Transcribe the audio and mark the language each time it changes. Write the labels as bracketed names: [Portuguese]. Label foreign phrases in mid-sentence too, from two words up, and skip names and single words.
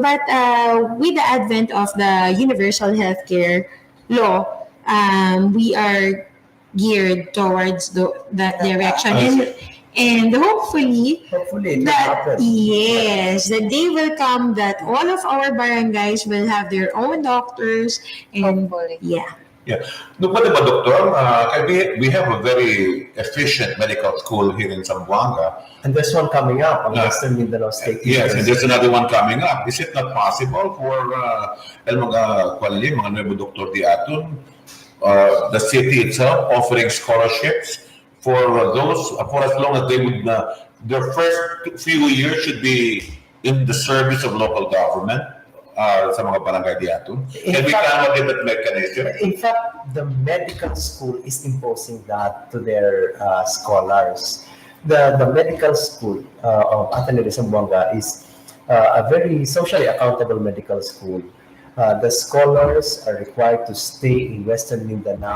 [English] But with the advent of the universal healthcare law, we are geared towards that direction. And hopefully, Hopefully, it will that happen. yes, the day will come that all of our barangays will have their own doctors, and Hopefully. yeah. Yeah. No, [Chavacano] pwede ba, Doktor? [English] We have a very efficient medical school here in Zamboanga. And there's one coming up on Western Mindanao State Yes, and University. there's another one coming up. Is it not possible for [Chavacano] el mga kwali, mga nuevo doktor di aton, [English] the city itself offering scholarships for those for as long as they would their first few years should be in the service of local government [Chavacano] sa mga barangay di aton? [English] Can we come up with that mechanism? In fact, the medical school is imposing that to their scholars. The medical school of Ateneo de Zamboanga is a very socially accountable medical school. The scholars are required to stay in Western Mindanao